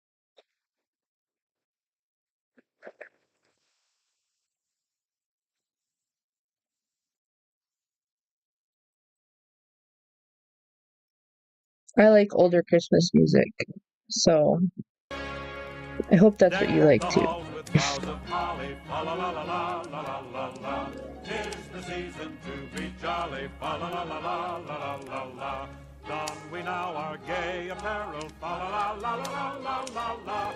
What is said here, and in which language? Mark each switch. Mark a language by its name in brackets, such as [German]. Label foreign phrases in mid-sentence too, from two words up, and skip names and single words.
[English] I like older Christmas music, so I hope that's what you like too. Tis the season to be jolly, fa la la la la la la la. Don we now our gay apparel, fa la la la la la la la.